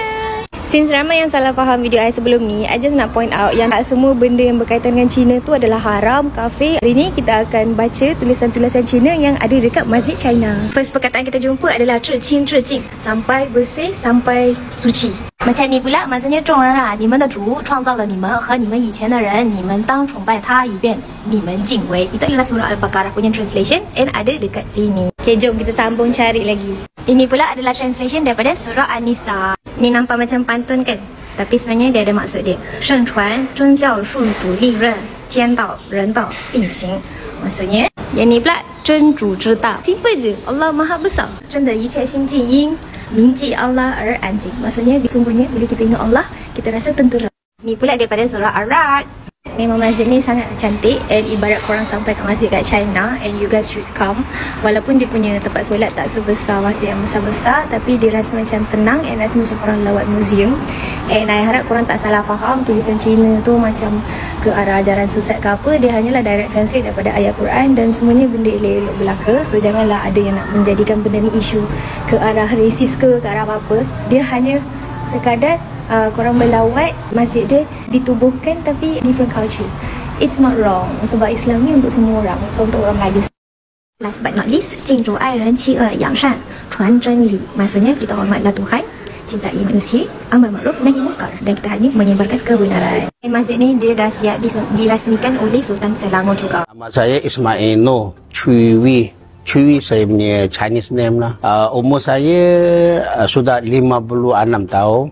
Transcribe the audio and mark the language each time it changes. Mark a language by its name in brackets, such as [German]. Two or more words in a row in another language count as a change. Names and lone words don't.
[Malay] Since ramai yang salah faham video I sebelum ni, [English] I just [Malay] nak [English] point out [Malay] yang tak semua benda yang berkaitan dengan China tu adalah haram, kafir. Hari ni kita akan baca tulisan-tulisan China yang ada dekat masjid China. First perkataan kita jumpa adalah 致敬, sampai bersih, sampai suci. Macam ni pula maksudnya [Chinese] 众人啊，你们的主创造了你们和你们以前的人，你们当崇拜他一遍，你们敬畏。 [Malay] Itu adalah surah Al-Baqarah punya [English] translation and [Malay] ada dekat sini. Okay, jom kita sambung cari lagi. Ini pula adalah translation daripada surah An-Nisa. Ni nampak macam pantun kan? Tapi sebenarnya dia ada maksud dia. [Chinese] 盛传宗教术主利刃，天道人道并行。 [Malay] Maksudnya, yang ni pula [Chinese] 真主之道. [Malay] Simple je, Allah Maha Besar. [Chinese] 真的一切心静音，铭记 Allah 而安静. [Malay] Maksudnya, sesungguhnya bila kita ingat Allah, kita rasa tentera. Ni pula daripada surah Ar-Ra'd. Memang masjid ni sangat cantik and ibarat korang sampai kat masjid kat China [English] and you guys should come. [Malay] Walaupun dia punya tempat solat tak sebesar masjid yang besar-besar, tapi dia rasa macam tenang and rasa macam korang lawat museum. [English] And I [Malay] harap korang tak salah faham tulisan Cina tu macam ke arah ajaran sesat ke apa. Dia hanyalah [English] direct translate [Malay] daripada ayat Quran dan semuanya benda elok-elok belaka. So janganlah ada yang nak menjadikan benda ni isu ke arah racist ke arah apa-apa. Dia hanya sekadar korang melawat masjid dia ditubuhkan tapi [English] different culture. It's not wrong [Malay] sebab Islam ni untuk semua orang, untuk orang Melayu. [English] Last but not least, [Chinese] 敬主爱人，弃恶扬善，传真理. [Malay] Maksudnya kita hormatlah Tuhan, cintai manusia, [Arabic] أمر معروف نهي منكر, [Malay] dan kita hanya menyebarkan kebenaran. Masjid ni dia dah siap dirasmikan oleh Sultan Selangor juga. Nama saya Ismail Noh Chui Wee. Chui saya punya [English] Chinese name [Malay] lah. Umur saya sudah 56 tahun.